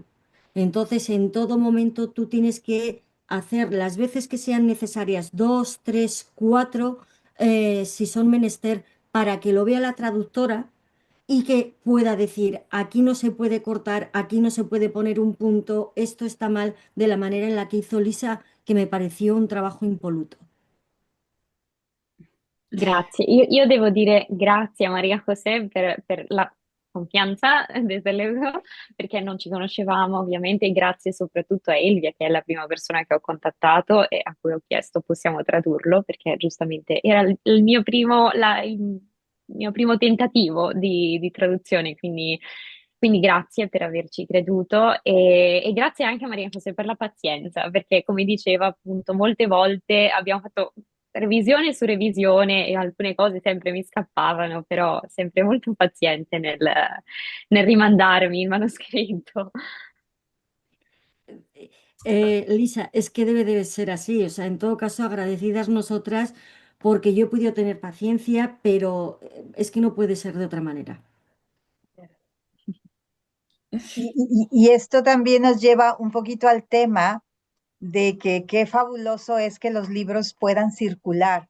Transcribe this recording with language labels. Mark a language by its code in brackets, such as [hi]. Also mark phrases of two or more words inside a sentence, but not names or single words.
[es] Entonces, en todo momento tú tienes que hacer las veces que sean necesarias, dos, tres, cuatro, si son menester, para que lo vea la traductora y que pueda decir, aquí no se puede cortar, aquí no se puede poner un punto, esto está mal, de la manera en la que hizo Lisa, que me pareció un trabajo impoluto. [it] Grazie, io devo dire grazie a Maria José per [es] la confianza, desde luego, [it] perché non ci conoscevamo ovviamente, e grazie soprattutto a Elvia, che è la prima persona che ho contattato e a cui ho chiesto possiamo tradurlo, perché giustamente era il mio il mio primo tentativo di traduzione, quindi grazie per averci creduto e grazie anche a Maria José per la pazienza, perché come diceva appunto molte volte abbiamo fatto revisione su revisione e alcune cose sempre mi scappavano, però sempre molto paziente nel rimandarmi il manoscritto. Lisa, [es] es que debe ser así, o sea, en todo caso, agradecidas nosotras porque yo he podido tener paciencia, pero es que no puede ser de otra manera. Y esto también nos lleva un poquito al tema de que qué fabuloso es que los libros puedan circular